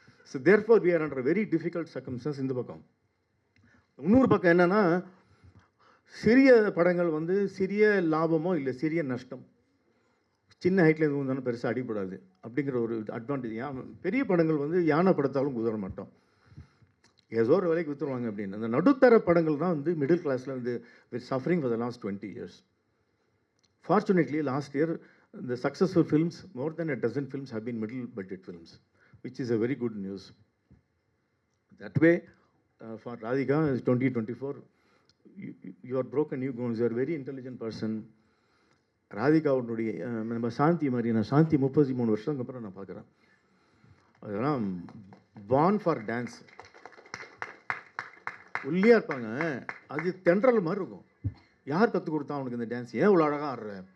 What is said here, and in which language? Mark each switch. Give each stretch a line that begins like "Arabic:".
English: So therefore we are under very difficult circumstances.
Tamil: இந்த பக்கம் இன்னொரு பக்கம் என்னென்னா, சிறிய படங்கள் வந்து சிறிய லாபமோ இல்லை சிறிய நஷ்டம், சின்ன ஹைட்டில் எதுவும் இருந்தாலும் பெருசாக அடிப்படாது அப்படிங்கிற ஒரு அட்வான்டேஜ். பெரிய படங்கள் வந்து யானை படத்தாலும் குதிர மாட்டோம், ஏதோ ஒரு விலைக்கு விற்றுருவாங்க அப்படின்னு. அந்த நடுத்தர படங்கள் தான் வந்து மிடில் கிளாஸில் வந்து
English: Suffering for the last 20 years. Fortunately, last year, the successful films, more than a dozen films have been middle budget films, which is a very good news. That way, for Radhika, 2024, you are broken new grounds. You are a very intelligent person.
Tamil: ராதிகாவுடைய நம்ம சாந்தி மாதிரி, நான் சாந்தி 33 வருஷத்துக்கு அப்புறம் நான் பார்க்குறேன். அதெல்லாம்
English: Born for dance.
Tamil: ஒல்லியாக இருப்பாங்க, அது தென்றல் மாதிரி இருக்கும். யார் கற்றுக் கொடுத்தா அவனுக்கு இந்த டான்ஸ்? ஏன் இவ்வளோ அழகாக ஆடுற?